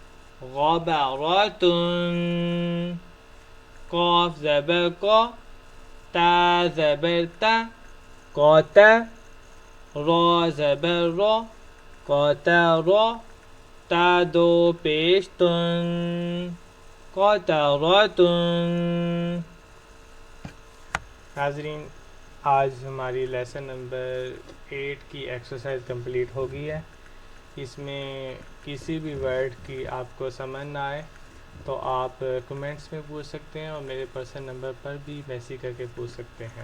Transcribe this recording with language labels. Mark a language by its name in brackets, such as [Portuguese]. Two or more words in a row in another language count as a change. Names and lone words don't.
[Urdu] غبرتن، قاف زبر کا، تا زبر تا، قاتا، را زبر را، قاترا، تا دو پیش تن قاترتن۔ ناظرین، آج ہماری [English] lesson number [Urdu] 8 کی [English] exercise complete [Urdu] ہو گئی ہے۔ اس میں کسی بھی ورڈ کی آپ کو سمجھ نہ آئے تو آپ کمنٹس میں پوچھ سکتے ہیں اور میرے [English] personal number [Urdu] پر بھی میسیج کر کے پوچھ سکتے ہیں۔